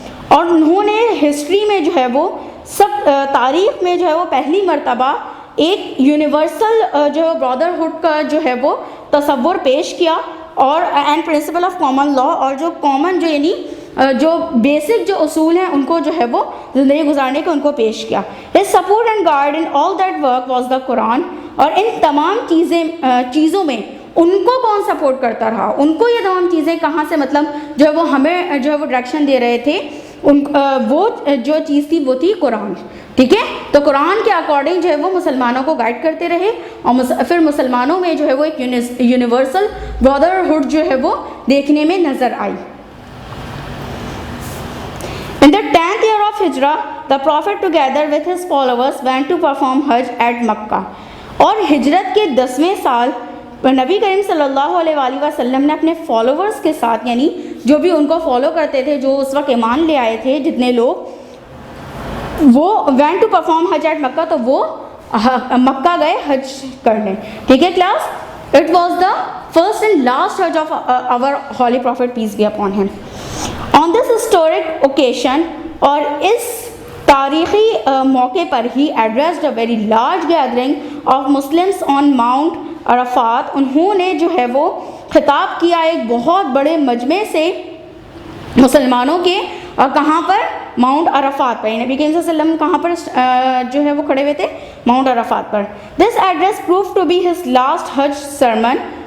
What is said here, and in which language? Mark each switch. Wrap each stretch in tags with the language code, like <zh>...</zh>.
<ur>اور انہوں نے ہسٹری میں جو ہے وہ سب تاریخ میں جو ہے وہ پہلی مرتبہ ایک یونیورسل جو ہے برادرہڈ کا جو ہے وہ تصور پیش کیا, اور and principle of common law, اور جو کامن جو یعنی جو بیسک جو اصول ہیں ان کو جو ہے وہ زندگی گزارنے کے ان کو پیش کیا.</ur> <en>His support and guide in all that work was the Quran.</en> <ur>اور ان تمام چیزوں میں ان کو کون سپورٹ کرتا رہا, ان کو یہ تمام چیزیں کہاں سے مطلب جو ہے وہ ہمیں جو ہے وہ ڈائریکشن دے رہے تھے, وہ جو چیز تھی وہ تھی قرآن. ٹھیک ہے, تو قرآن کے اکارڈنگ جو ہے وہ مسلمانوں کو گائیڈ کرتے رہے, اور پھر مسلمانوں میں جو ہے وہ ایک یونیورسل برادرہڈ جو ہے وہ دیکھنے میں نظر آئی.</ur> <en>In the 10th year of Hijrah, the Prophet together with his followers went to perform Hajj at Makkah.</en> <ur>اور ہجرت کے 10ویں سال نبی کریم صلی اللہ علیہ وآلہ وسلم نے اپنے فالوورز کے ساتھ, یعنی جو بھی ان کو فالو کرتے تھے, جو اس وقت ایمان لے آئے تھے جتنے لوگ, وہ</ur> <en>went to perform Hajj at Makkah,</en> <ur>تو وہ مکہ گئے حج کرنے. ٹھیک ہے class,</ur> <en>it was the first and last Hajj of our Holy Prophet peace be upon him. On this historic occasion,</en> <ur>اور اس تاریخی موقع پر</ur> <en>He addressed a very large gathering of Muslims on Mount Arafat.</en> <ur>انہوں نے جو ہے وہ خطاب کیا ایک بہت بڑے مجمع سے مسلمانوں کے, اور کہاں پر؟ ماؤنٹ عرفات پر. نبی کریم صلی اللہ علیہ وسلم کہاں پر جو ہے وہ کھڑے ہوئے تھے؟ Mount Arafat per.</ur> <en>This address proved to be his last Hajj sermon.</en>